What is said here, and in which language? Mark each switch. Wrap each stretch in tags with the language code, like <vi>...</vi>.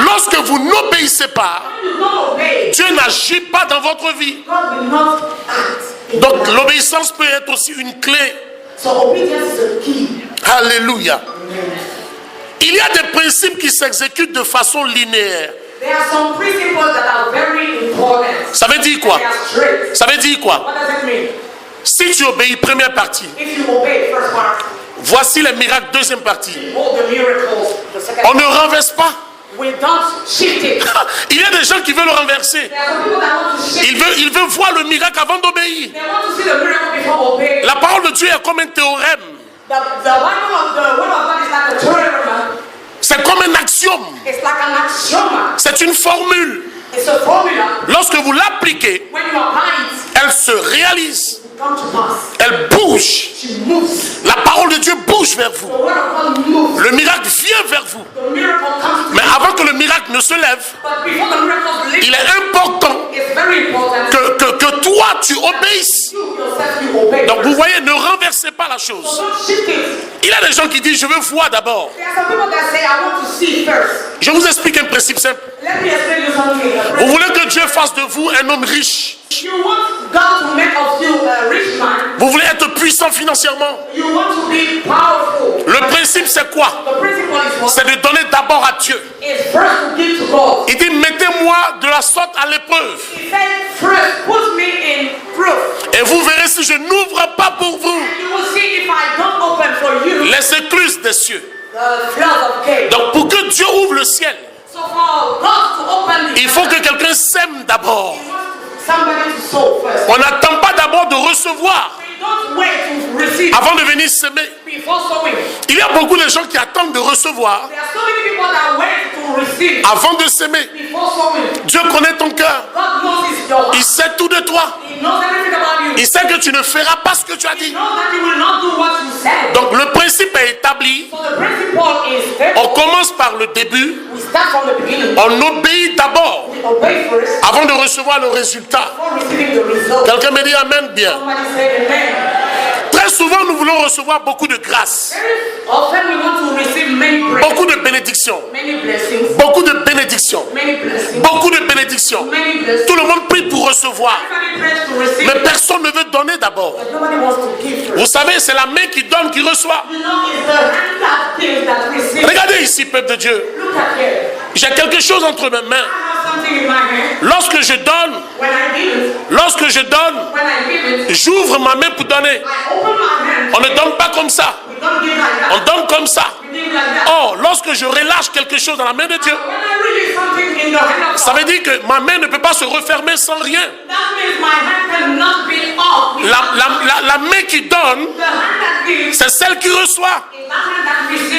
<fr>Lorsque vous n'obéissez pas,</fr> <en>when you don't obey.</en> <fr>Dieu n'agit pas dans votre vie.</fr> <en>God will not act.</en> <fr>Donc l'obéissance peut être aussi une clé</fr> <en>So obedience is a key.</en> <fr>Alléluia. Il y a des principes qui s'exécutent de façon linéaire.</fr> <en>There are some principles that are very important.</en> <fr>Ça veut dire quoi?</fr> <en>They are strict.</en> <fr>Ça veut dire quoi?</fr> <en>What does it mean?</en> <fr>Si tu obéis, première partie.</fr> <en>If you obey, first part,</en> <fr>Voici les miracles, deuxième partie.</fr> <en>all the miracles, the second</en> <fr>On ne renverse pas.</fr> <en>we don't shift it.</en> <fr>Il y a des gens qui veulent le renverser.</fr> <en>There are some people that want to shift.</en> <fr>Il veut voir le miracle avant d'obéir.</fr> <en>They want to see the miracle before obeying.</en> <fr>La parole de Dieu est comme un théorème.</fr> <en>The Bible of the Word of God is like a theorem.</en> <fr>C'est comme un axiome.</fr> <en>It's like an axiom.</en> <fr>C'est une formule.</fr> <en>It's a formula.</en> <fr>Lorsque vous l'appliquez,</fr> <en>When you apply it,</en> <fr>elle se réalise.</fr> <en>it comes to pass.</en> <fr>Elle bouge.</fr> <en>She moves.</en> <fr>La parole de Dieu bouge vers vous.</fr> <en>The Word of God moves.</en> <fr>Le miracle vient vers vous.</fr> <en>The miracle comes to</en> <fr>Mais</fr> <en>you.</en> <fr>avant que le miracle ne se lève,</fr> <en>But before the miracle leaves,</en> <fr>il est important</fr> <en>it's very important</en> <fr>que toi tu obéisses.</fr> <en>you yourself you obey.</en> <fr>Donc</fr> <en>first.</en> <fr>vous voyez, ne renversez pas la</fr> <en>So</en> <fr>chose.</fr> <en>don't shift it.</en> <fr>Il y a des gens qui disent je veux voir d'abord.</fr> <en>There are some people that say, I want to see first.</en> <fr>Je vous explique un principe simple.</fr> <en>Let me explain you something.</en> <fr>Vous voulez que Dieu fasse de vous un homme riche.</fr> <en>You want God to make of you a rich man.</en> <fr>Vous voulez être puissant financièrement.</fr> <en>You want to be powerful.</en> <fr>Le principe c'est quoi?</fr> <en>The principle is what?</en> <fr>C'est de donner d'abord à Dieu.</fr> <en>Is first to give to God.</en> <fr>Il dit mettez-moi de la sorte à l'épreuve.</fr> <en>He said, first put me in proof.</en> <fr>Et vous verrez si je n'ouvre pas pour vous</fr> <en>And you will see if I don't open for you</en> <fr>les écluses des cieux.</fr> <en>the flood of gate.</en> <fr>Donc pour que Dieu ouvre le ciel,</fr> <en>So for God to open the</en> <fr>il faut que quelqu'un sème d'abord.</fr> <en>somebody to sow first.</en> <fr>On n'attend pas d'abord de recevoir</fr> <en>We don't wait to receive</en> <fr>avant de venir s'aimer.</fr> <en>before sowing.</en> <fr>Il y a beaucoup de gens qui attendent de recevoir</fr> <en>There are so many people that wait to receive</en> <fr>avant de s'aimer.</fr> <en>before sowing.</en> <fr>Dieu connaît ton cœur.</fr> <en>God knows your heart.</en> <fr>Il sait tout de toi.</fr> <en>He knows everything about you.</en> <fr>Il sait que tu ne feras pas ce que tu as</fr> <en>He</en> <fr>dit.</fr> <en>knows that you will not do what you said.</en> <fr>Donc le principe est établi.</fr> <en>So the principle is</en> <fr>On</fr> <en>stable.</en> <fr>commence par le début.</fr> <en>We start from the beginning.</en> <fr>On obéit d'abord</fr> <en>We obey first</en> <fr>avant de recevoir le résultat.</fr> <en>before receiving the result.</en> <fr>Quelqu'un me dit amen bien.</fr> <en>Somebody say amen.</en> <fr>Très souvent nous voulons recevoir beaucoup de grâce,</fr> <en>Very often we want to receive many grace,</en> <fr>beaucoup de bénédictions,</fr> <en>many blessings,</en> <fr>beaucoup de bénédictions,</fr> <en>many blessings,</en> <fr>beaucoup de bénédictions.</fr> <en>many blessings.</en> <fr>Tout le monde prie pour recevoir,</fr> <en>Everybody prays to receive,</en> <fr>mais personne ne veut donner d'abord.</fr> <en>but nobody wants to give first.</en> <fr>Vous savez, c'est la main qui donne qui reçoit.</fr> <en>You know, it's the hand that gives that receives.</en> <fr>Regardez ici, peuple de Dieu.</fr> <en>Look at here.</en> <fr>J'ai quelque chose entre mes mains.</fr> <en>I have something in my hand.</en> <fr>Lorsque je donne,</fr> <en>When I give it,</en> <fr>lorsque je donne,</fr> <en>when I give it,</en> <fr>j'ouvre ma main pour donner.</fr> <en>I open my hand.</en> <fr>On ne donne pas comme ça.</fr> <en>We don't give like</en> <fr>On</fr> <en>that.</en> <fr>donne comme ça.</fr> <en>We give like that.</en> <fr>Or, lorsque je relâche quelque chose dans la main de Dieu,</fr> <en>When I release something in the hand of</en> <fr>ça</fr> <en>God,</en> <fr>veut dire que ma main ne peut pas se refermer sans rien.</fr> <en>that means my hand cannot be off.</en> <fr>La main qui donne,</fr> <en>The hand that gives</en> <fr>c'est celle qui reçoit.</fr> <en>is that hand that receives.</en>